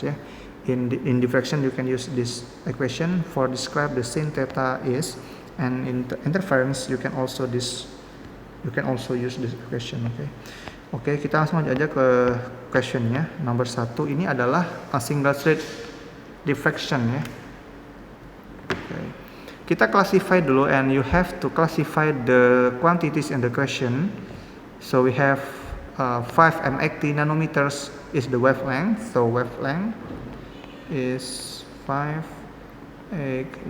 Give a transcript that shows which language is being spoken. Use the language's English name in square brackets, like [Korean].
[English] Yeah, in diffraction you can use this equation for describe the sin theta is, and in interference you can also use this equation. [Indonesian] Oke, kita langsung aja ke questionnya. Nomor 1 ini adalah a single slit diffraction ya. Kita classify dulu, [English] and you have to classify the quantities in the question. So we have 5m80 nanometers is the wavelength. So wavelength is 580.